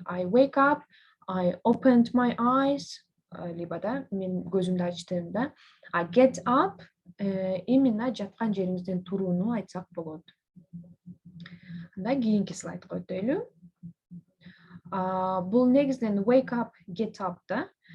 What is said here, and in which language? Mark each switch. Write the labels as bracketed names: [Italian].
[English] I wake up, I opened my eyes, [Kyrgyz] либо да мен көзүмдү ачтым да. Get up именно жаткан жериңизден турууну айтсак болот. Анда кийинки слайдка өтөлү. Бул негизинен wake up, get up да.